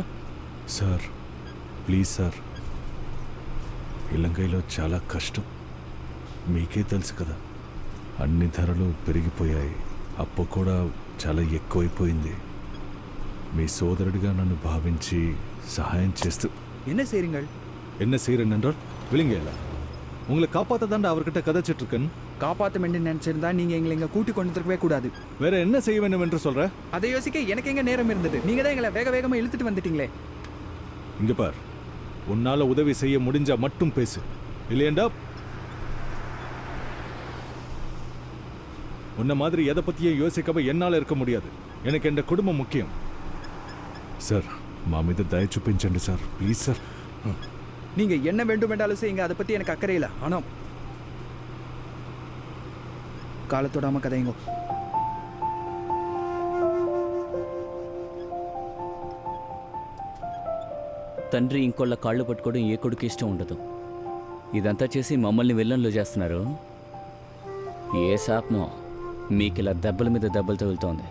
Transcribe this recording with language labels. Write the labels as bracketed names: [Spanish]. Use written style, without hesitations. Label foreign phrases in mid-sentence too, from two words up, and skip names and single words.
[Telugu] సార్ ప్లీజ్ సార్, ఇలంగైలో చాలా కష్టం. మీకే తెలుసు కదా, అన్ని ధరలు పెరిగిపోయాయి, అప్పు కూడా చాలా ఎక్కువైపోయింది. మీ సోదరుడిగా నన్ను భావించి సహాయం చేస్తూ [Tamil] என்ன செய்றீங்கள்? என்ன செய்கிறேன் என்றால் விழுங்கல உங்களை காப்பாற்றதாண்டா அவர்கிட்ட கதைச்சிட்டு இருக்கேன். காப்பாற்ற வேண்டும் நினைச்சிருந்தா நீங்க எங்களை இங்க கூட்டி கொண்டு இருக்கவே கூடாது. வேற என்ன செய்ய வேண்டும் என்று சொல்ற? அதை யோசிக்க எனக்கு எங்க நேரம் இருந்தது? நீங்க தான் எங்களை வேகமா இழுத்துட்டு வந்துட்டீங்களே. இங்க பார், உன்னால உதவி செய்ய முடிஞ்சா மட்டும் பேசு, இல்லையண்டா உன்ன மாதிரி எதை பத்தியும் யோசிக்காம என்னால இருக்க முடியாது. எனக்கு என் குடும்பம் முக்கியம். [Telugu] సార్ మా మీద దయ చూపించండి సార్, ప్లీజ్ సార్. [Tamil] நீங்க என்ன வேண்டும் என்றாலும் செய்யுங்க, அதை பத்தி எனக்கு அக்கறை இல்லை. ஆனா காலத்தோடாம கதைங்க. [Telugu] తండ్రి ఇంకోళ్ళ కాళ్ళు పట్టుకోవడం ఏ కొడుకు ఇష్టం ఉండదు. ఇదంతా చేసి మమ్మల్ని విల్లన్లో చేస్తున్నారు. ఏ శాపమో మీకు ఇలా దెబ్బల మీద దెబ్బలు తగులుతోంది.